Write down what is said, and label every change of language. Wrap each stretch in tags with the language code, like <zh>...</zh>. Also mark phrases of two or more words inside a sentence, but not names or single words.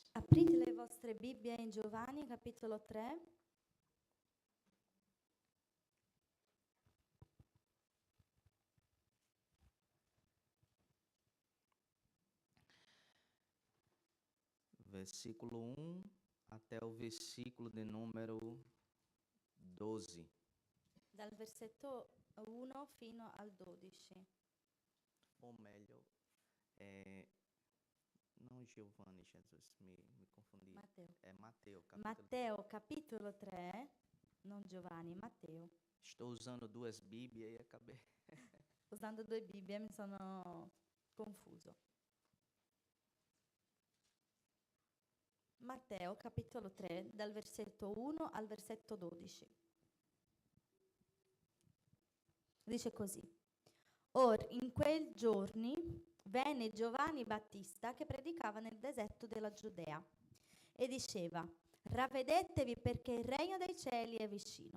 <it>Aprite le vostre Bibbie in Giovanni, capitolo 3.</it> <pt>Versículo 1 até o versículo de número 12.</pt> <it>Dal versetto 1 fino al 12.</it> <pt>Ou melhor, não Giovanni, Jesus, me confundi. Matteo. É Mateus, capítulo.</pt> <it>Matteo, capitolo 3, non Giovanni, Matteo.</it> <pt>Estou usando duas Bíblias e acabei.</pt> <it>Usando due Bibbie mi sono confuso. Matteo, capitolo 3, dal versetto 1 al versetto 12. Dice così. Or, in quei giorni venne Giovanni Battista che predicava nel deserto della Giudea e diceva: ravvedetevi perché il regno dei cieli è vicino.</it>